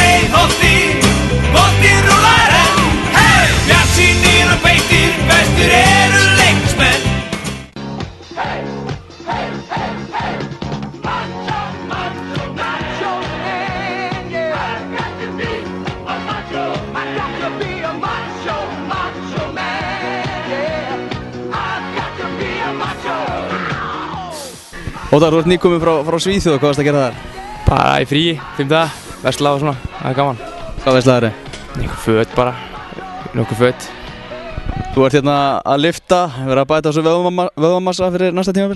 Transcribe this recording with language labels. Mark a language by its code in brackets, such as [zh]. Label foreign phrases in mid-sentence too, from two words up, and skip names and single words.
[is] holti, boltinn rúlar enn. Hey! Bjartsýnir og beitir, bestir eru leiknismenn. Hey, hey, hey, hey. [en] Macho, macho, macho man, yeah. I've got to be a macho. I've got to be a macho, macho man, yeah. I've got to be a macho. [is] Óttar, þú ert nýkominn frá Svíþjóð, hvað varst að gera þar? Bara í fríi, 5 daga, versla og svona, það er gaman. Hvað verslar þér? Nokkuð föt bara, nokkuð föt. Þú ert hérna að lyfta, verið að bæta á þessu vöðvamassa fyrir næsta tímabil?